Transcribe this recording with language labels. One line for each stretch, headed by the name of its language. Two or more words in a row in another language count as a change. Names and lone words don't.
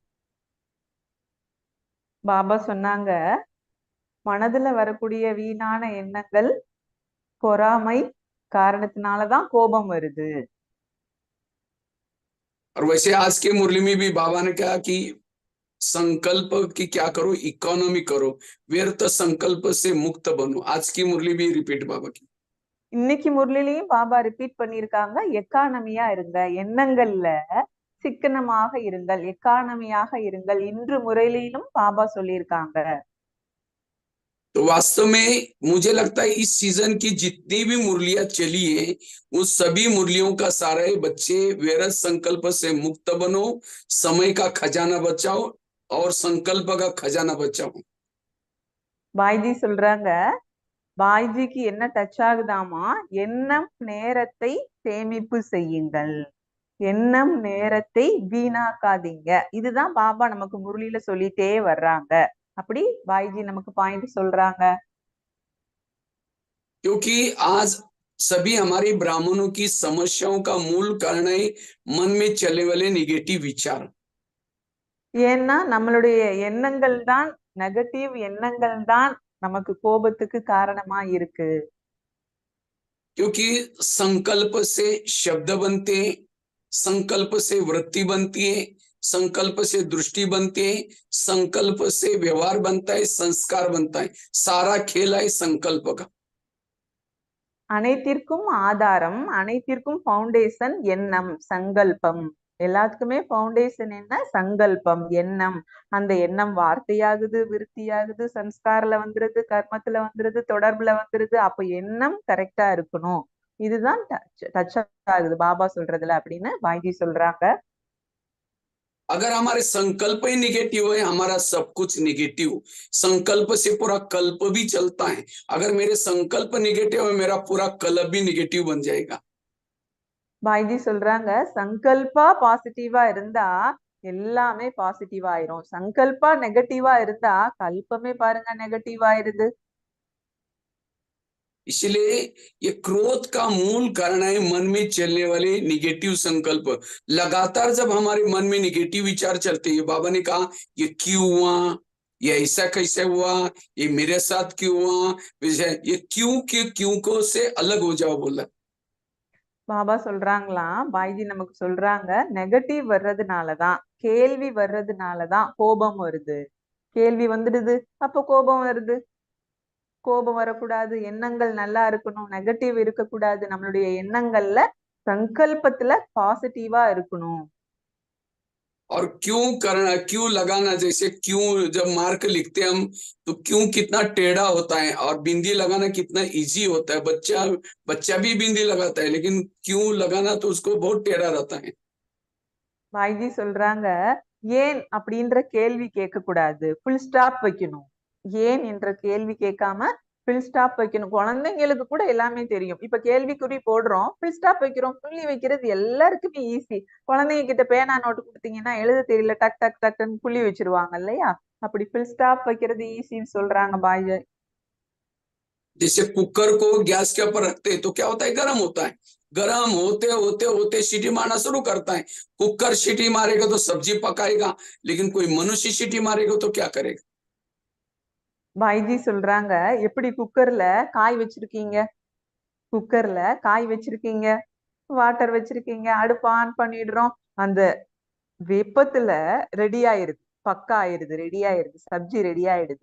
Tamil: பாபா சொன்னாங்க, மனதுல வரக்கூடிய வீணான எண்ணங்கள், பொறாமை காரணத்தினாலதான் கோபம் வருது.
Hindi: और वैसे आज के मुरली में भी बाबा ने कहा कि संकल्प की क्या करो, इकोनॉमी करो, व्यर्थ संकल्प से मुक्त बनो। आज की मुरली भी रिपीट बाबा की।
Tamil: இன்னைக்கு முரளிலையும் பாபா ரிப்பீட் பண்ணிருக்காங்க, எக்கானமியா இருங்க, எண்ணங்கள்ல சிக்கனமாக இருங்கள், எக்கானமியாக இருங்கள். இன்று முறையிலும் பாபா சொல்லியிருக்காங்க.
Hindi: तो वास्तव में मुझे लगता है इस सीजन की जितनी भी मुरलियां चली है, उन सभी मुरलियों का सारा है, बच्चे व्यर्थ संकल्प से मुक्त बनो, समय का खजाना बचाओ और संकल्प का खजाना बचाओ।
Tamil: பாய்ஜி சொல்றாங்க, பாய்ஜிக்கு என்ன டச் ஆகுதாமா, எண்ணம் நேரத்தை சேமிப்பு செய்யுங்கள், எண்ணம் நேரத்தை வீணாக்காதீங்க. இதுதான் பாபா நமக்கு முரளியில சொல்லிட்டே வர்றாங்க. அப்படி பாய்ஜி நமக்கு பாயிண்ட் சொல்றாங்க.
Hindi: क्योंकि आज सभी हमारे ब्राह्मणों की समस्याओं का मूल कारण है मन में चलने वाले निगेटिव विचार।
Tamil: ஏன்னா நம்மளுடைய எண்ணங்கள் தான், நெகட்டிவ் எண்ணங்கள் தான் நமக்கு கோபத்துக்கு காரணமா இருக்கு.
Hindi: क्योंकि संकल्प से शब्द बनते हैं, संकल्प से वृत्ति बनती है, संकल्प से दृष्टि बनती है, संकल्प से व्यवहार बनता है, संस्कार बनता है। सारा खेल है संकल्प का।
Tamil: அனைத்திற்கும் ஆதாரம், அனைத்திற்கும் ஃபவுண்டேஷன் எண்ணம், சங்கல்பம். எல்லாத்துக்குமே ஃபவுண்டேஷன் என்ன? சங்கல்பம், எண்ணம். அந்த எண்ணம் வார்த்தையாகுது, விருத்தியாகுது, சன்ஸ்காரில வந்துருது, கர்மத்துல வந்துருது, தொடர்புல வந்துருது. அப்ப எண்ணம் கரெக்டா இருக்கணும். இதுதான் டச் ஆகுது பாபா சொல்றதுல அப்படின்னு பாய்ஜி சொல்றாங்க.
Hindi: अगर हमारे संकल्प ही निगेटिव है, हमारा सब कुछ निगेटिव। संकल्प से पूरा कल्प भी चलता है। अगर मेरे संकल्प निगेटिव है, मेरा पूरा कल्प भी निगेटिव बन जाएगा।
Tamil: பாய்ஜி சொல்றாங்க சங்கல்பா பாசிட்டிவா இருந்தா எல்லாமே பாசிட்டிவ் ஆயிரும், சங்கல்பா நெகட்டிவா இருந்தா கல்பமே பாருங்க நெகட்டிவ் ஆயிருது।
Hindi: इसलिए ये क्रोध का मूल कारण है मन में चलने वाले निगेटिव संकल्प। लगातार जब हमारे मन में निगेटिव विचार चलते हैं, बाबा ने कहा ये क्यों हुआ, ये ऐसा कैसे हुआ, ये मेरे साथ क्यों हुआ, ये क्यों को से अलग हो जाओ बोला।
Tamil: பாபா சொல்றாங்களாம், பாய்ஜி நமக்கு சொல்றாங்க நெகட்டிவ் வர்றதுனாலதான், கேள்வி வர்றதுனாலதான் கோபம் வருது। கேள்வி வந்துடுது, அப்ப கோபம் வருது। கோபம் வரக்கூடாது, எண்ணங்கள் நல்லா இருக்கணும், நெகட்டிவ் இருக்கக்கூடாது, நம்மளுடைய எண்ணங்கள்ல சங்கல்பத்துல பாசிட்டிவா இருக்கணும்।
Hindi: और क्यों करना, क्यों लगाना, जैसे क्यों जब मार्क लिखते हैं हम तो क्यों कितना टेढ़ा होता है, और बिंदी लगाना कितना इजी होता है। बच्चा भी बिंदी लगाता है, लेकिन क्यों लगाना तो उसको बहुत टेढ़ा रहता है।
Tamil: பாய்ஜி சொல்றாங்க ஏன் அப்படின்ற கேள்வி கேட்க கூடாது,
English: full stop
Tamil: வைக்கணும்। ஏன் என்ற கேள்வி கேட்காம
English: full stop
Tamil: வைக்கணும்। குழந்தைங்களுக்கு கூட எல்லாமே தெரியும், இப்ப கேள்விக்குறி போடுறோம்,
English: full stop
Tamil: வைக்கிறோம், புள்ளி வைக்கிறது எல்லாருக்குமே ஈஸி। குழந்தைங்க கிட்ட பேனா நோட்டு கொடுத்தீங்கன்னா எழுத தெரியல, டக் டக் டக்குன்னு புள்ளி வச்சிருவாங்க இல்லையா, அப்படி
English: full stop
Tamil: வைக்கிறது ஈஸின்னு சொல்றாங்க பாய்ஜி।
Hindi: जैसे कुकर को गैस के ऊपर रखते हैं तो क्या होता है, गर्म होता है। गर्म होते होते होते सीटी मारना शुरू करता है। कुकर सीटी मारेगा तो सब्जी पकाएगा, लेकिन कोई मनुष्य सीटी मारेगा तो क्या करेगा।
Tamil: பாய்ஜி சொல்றாங்க எப்படி குக்கர்ல காய் வச்சிருக்கீங்க, குக்கர்ல காய் வச்சிருக்கீங்க, வாட்டர் வச்சிருக்கீங்க, அடுப்பு ஆன் பண்ணிடுறோம், அந்த வெப்பத்துல ரெடி ஆயிருது, பக்கா ஆயிருது, ரெடி ஆயிருது, சப்ஜி ரெடி ஆயிடுது।